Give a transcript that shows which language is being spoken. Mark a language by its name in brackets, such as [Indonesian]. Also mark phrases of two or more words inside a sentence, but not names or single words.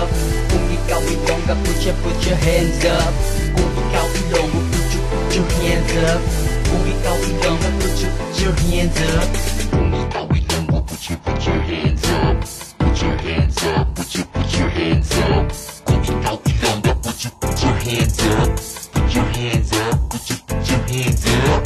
[Hiligaynon] Kung ikaw Ilongga, [English] put your hands up. [Hiligaynon] Kung ikaw Ilonggo, [English] put your hands up. [Hiligaynon] Kung ikaw Ilongga, [English] put your hands up. [Hiligaynon] Kung ikaw Ilonggo, [English] put your hands up. Put your hands up, put your hands up. [Hiligaynon] Kung ikaw Ilongga, [English] put your hands up. Put your hands up, put your hands up.